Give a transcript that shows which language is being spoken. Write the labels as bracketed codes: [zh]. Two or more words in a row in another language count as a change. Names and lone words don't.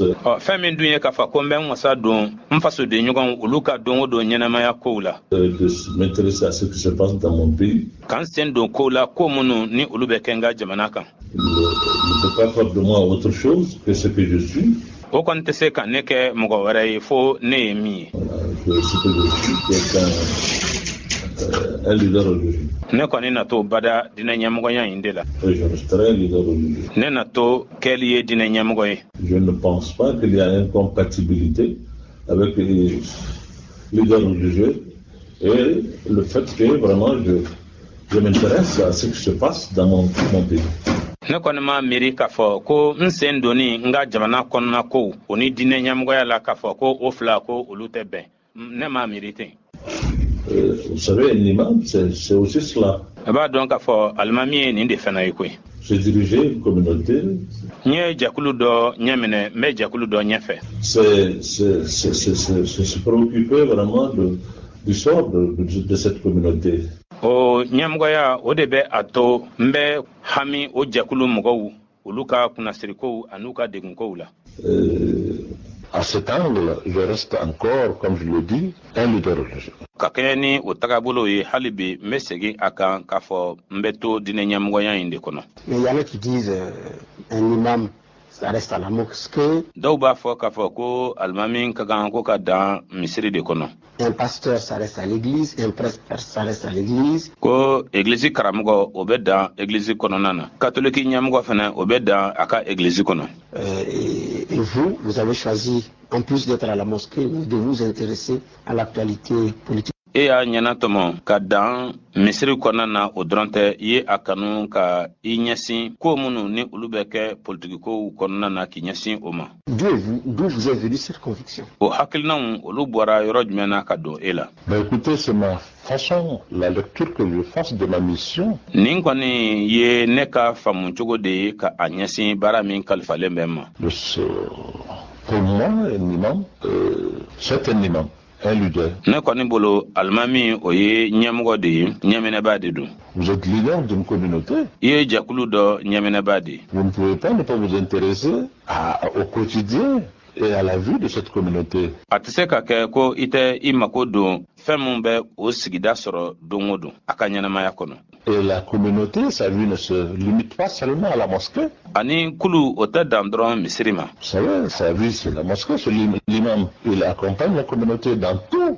[bm] Fɛn min dun ye k'a fɔ ko n bɛ n wasa don n fasoden ɲɔgɔn olu ka don o don ɲɛnamaya kow la. [fr] De m'intéresser à ce qui se passe dans mon pays. [bm] K'an sen don kow la ko minnu ni olu bɛ kɛ n ka jamana kan. [fr] Il ne peut pas faire de moi autre chose que ce que je suis. [bm] O kɔni tɛ se ka ne kɛ mɔgɔ wɛrɛ ye fo ne ye min ye. [fr] Ce que je suis, un leader religieux. [bm] Ne kɔni na to bada diinɛ ɲɛmɔgɔya in de la. [fr] Et je resterai un leader religieux. [bm] Ne na to kɛli ye diinɛ ɲɛmɔgɔ ye. [fr] Je ne pense pas qu'il y a incompatibilité avec les leaders religieux et le fait que vraiment je m'intéresse à ce qui se passe dans mon pays. [bm] Ne kɔni ma miiri k'a fɔ ko n sen donni n ka jamana kɔnɔna kow o ni diinɛ ɲɛmɔgɔya la k'a fɔ ko o fila ko olu tɛ bɛn ne ma miiri ten. [fr] Vous savez, un imam, c'est aussi cela. [bm] A b'a dɔn k'a fɔ alimami ye nin de fana ye koyi. [fr] C'est diriger une communauté. [bm] N ye jɛkulu dɔ ɲɛminɛ n bɛ jɛkulu dɔ ɲɛfɛ. [fr] C'est se préoccuper vraiment du sort de cette communauté. [bm] O ɲɛmɔgɔya o de bɛ a to n bɛ hami o jɛkulu mɔgɔw olu ka kunnasirikow an'u ka degunkow la. [fr] À cet angle, je reste encore, comme je le dis, un leader religieux. [bm] Ka kɛɲɛ ni o tagabolo ye hali bi n bɛ segin a kan k'a fɔ n bɛ to diinɛ ɲɛmɔgɔya in de kɔnɔ. [fr] Mais il y en a qui disent un imam ça reste à la mosquée. [bm] Dɔw b'a fɔ k'a fɔ ko alimami ka kan ko ka dan misiri de kɔnɔ. [fr] Un pasteur ça reste à l'église, un prêtre ça reste à l'église. [bm] Ko église karamɔgɔ o bɛ dan église kɔnɔna na. Catholique ɲɛmɔgɔ fana o bɛ dan a ka église kɔnɔ. [fr] Et vous avez choisi, en plus d'être à la mosquée, de vous intéresser à l'actualité politique. [bm] E y'a ɲɛna tɔmɔ ka dan misiri kɔnɔna na o dɔrɔn tɛ i ye a kanu ka I ɲɛsin ko minnu ni olu bɛ kɛ politikow kɔnɔna na k'i ɲɛsin o ma. [fr] D'où vous est venue cette conviction? [bm] O hakilinaw olu bɔra yɔrɔ jumɛn na ka don e la? [fr] Ben écoutez, c'est ma façon, la lecture que je fasse de ma mission. [bm] Nin kɔni ye ne ka faamu cogo de ye ka a ɲɛsin baara min kalifalen bɛ ma. [fr] Pour moi, un imam, c'est un imam. Un leader. [bm] Ne kɔni bolo alimami o ye ɲɛmɔgɔ de ye ɲɛminɛba de don. [fr] Vous êtes leader d'une communauté. [bm] I ye jɛkulu dɔ ɲɛminɛba de ye. [fr] Vous ne pouvez pas ne pas vous intéresser au quotidien et à la vie de cette communauté. [bm] A tɛ se ka kɛ ko I tɛ I mako don fɛn min bɛ o sigida sɔrɔ don o don a ka ɲɛnamaya kɔnɔ. [fr] Et la communauté, sa vie ne se limite pas seulement à la mosquée. [bm] Ani kulu o tɛ dan dɔrɔn misiri ma. [fr] Vous savez, sa vie c'est la mosquée, c'est l'imam. Il accompagne la communauté dans tout.